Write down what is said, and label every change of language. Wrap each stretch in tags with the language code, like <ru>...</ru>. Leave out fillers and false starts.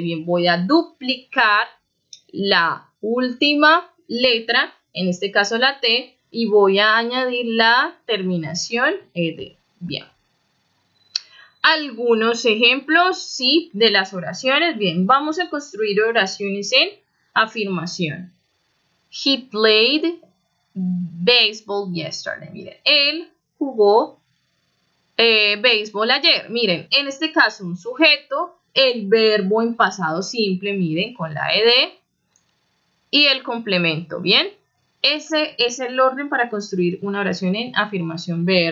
<es>Bien, voy a duplicar la última letra, en este caso la T, y voy a añadir la terminación ed. Bien. Algunos ejemplos, sí, de las oraciones. Bien, vamos a construir oraciones en afirmación.</es> <en>He played baseball yesterday.</en> <es>Miren, él jugó béisbol ayer. Miren, en este caso un sujeto, el verbo en pasado simple, miren, con la ed y el complemento. Bien, ese es el orden para construir una oración en afirmación.</es>